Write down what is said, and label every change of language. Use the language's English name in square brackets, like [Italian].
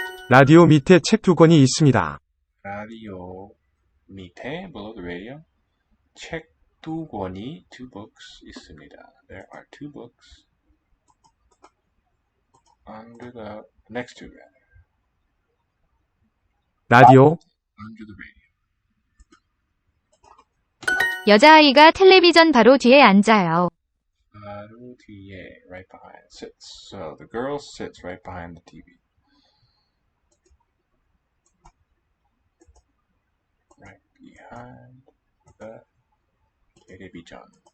[Korean] 라디오 밑에 책 2권이 있습니다. 라디오 밑에 [English] below the radio [Korean] 책 2권이 [English] two books [Korean] 있습니다. [English] There are two books under the next to it. [Korean] 라디오 [English] Under the radio. [Korean] 여자아이가 텔레비전 바로 뒤에 앉아요. 바로 뒤에, [English] right behind, sits. So the girl sits right behind the TV. Right behind the television.